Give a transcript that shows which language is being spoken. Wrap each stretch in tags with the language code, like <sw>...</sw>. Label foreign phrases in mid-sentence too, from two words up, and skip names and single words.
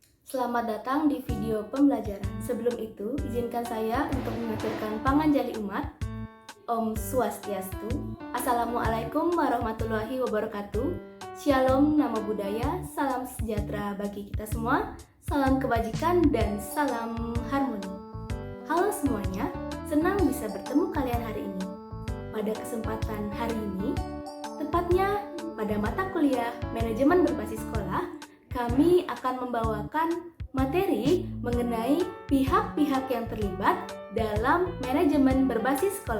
<id>Selamat datang di video pembelajaran. Sebelum itu, izinkan saya untuk mengaturkan</id> <ban>panganjali umat. Om Swastiastu.</ban> <ar>السلام عليكم ورحمة الله وبركاته.</ar> <id>Shalom,</id> <pi>namo buddhaya,</pi> <id>salam sejahtera bagi kita semua, salam kebajikan, dan salam harmoni. Halo semuanya, senang bisa bertemu kalian hari ini. Pada kesempatan hari ini, tepatnya pada mata kuliah Manajemen Berbasis Sekolah, kami akan membawakan materi mengenai pihak-pihak yang terlibat dalam manajemen berbasis sekolah.</id>